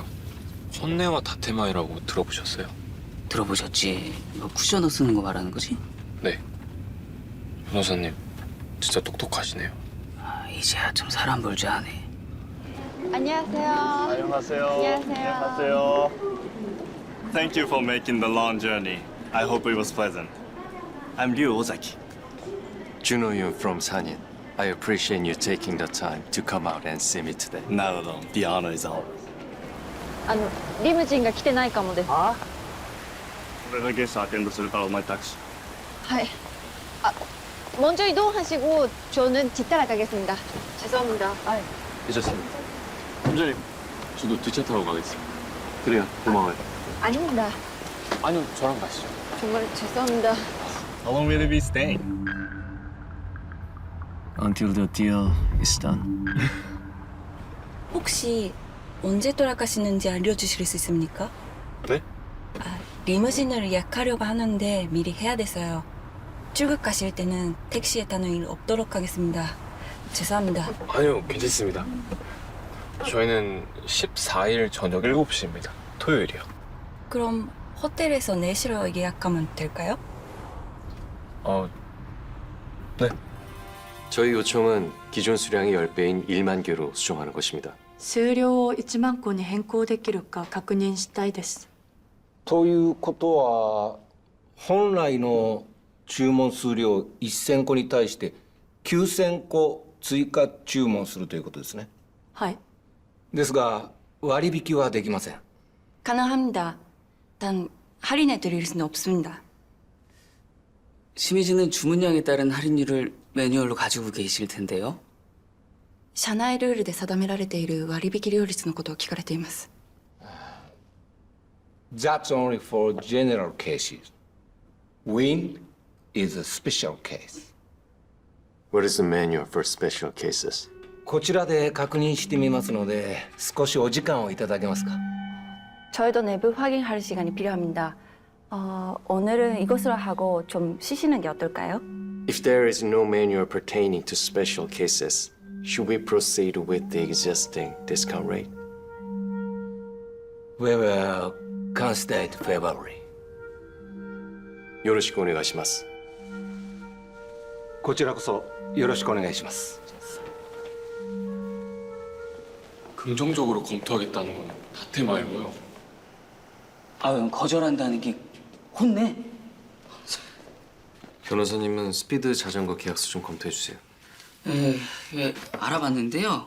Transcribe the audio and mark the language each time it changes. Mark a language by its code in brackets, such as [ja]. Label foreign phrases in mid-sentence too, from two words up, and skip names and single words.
[ko] 혼내와 다테마이라고 들어보셨어요? 들어보셨지? 이거 쿠셔너 쓰는 거 말하는 거지? 네. 변호사님, 진짜 똑똑하시네요. 아, 이제야 좀 사람 볼 줄 아네. 안녕하세요. 안녕하세요. 안녕하세요. [en] Thank you for making the long journey. I hope it was pleasant. I'm Ryu Ozaki. Juno Yoon from Sanyin. I appreciate you taking the time to come out and see me today. Not at all. The honor is ours. [ja] リムジンが来てないかもです。俺がゲストアテンドするからお前タクシー。はい. [ko] 먼저 이동하시고 저는 뒤따라가겠습니다. 죄송합니다. 괜찮습니다. 팀장님, 저도 뒷차 타고 가겠습니다. 그래요. 고마워요. 아닙니다. 아니요, 저랑 가시죠. 정말 죄송합니다. [en] How long will you be staying? Until the deal is done. [ko] 혹시 언제 돌아가시는지 알려주실 수 있습니까? 네? 리무진을 예약하려고 하는데 미리 해야 돼서요. 출국 가실 때는 택시에 타는 일 없도록 하겠습니다. 죄송합니다. 아니요, 괜찮습니다. 저희는 14일 저녁 7시입니다. 토요일이요. 그럼 호텔에서 내시러 예약하면 될까요? 네. 저희 요청은 기존 수량의 10배인 1만 개로 수정하는 것입니다. [ja] 数量を1万個に変更できるか確認したいです。ということは本来の注文数量1000個に対して9000個追加注文するということですね。はい。ですが割引はできません。 [ko] 가능합니다. 단 할인해 드릴 수는 없습니다. 심의지는 주문량에 따른 할인율을 매뉴얼로 가지고 계실 텐데요. [ja] 社内ルールで定められている割引料率のことを聞かれています。 [en] That's only for general cases. Wind is a special case. What is the manual for special cases? [ja] こちらで確認してみますので少しお時間をいただけますか? [ko] 저희도 내부 확인할 시간이 필요합니다. 오늘은 이것으로 하고 좀 쉬시는 게 어떨까요? [en] If there is no manual pertaining to special cases, should we proceed with the existing discount rate? We will consider it favorably. [ja] よろしくお願いします。こちらこそよろしくお願いします。 [ko] 긍정적으로 검토하겠다는 건 다테마이고요. 아유, 거절한다는 게 혼내? 변호사님은 스피드 자전거 계약서 좀 검토해 주세요. 예, 알아봤는데요.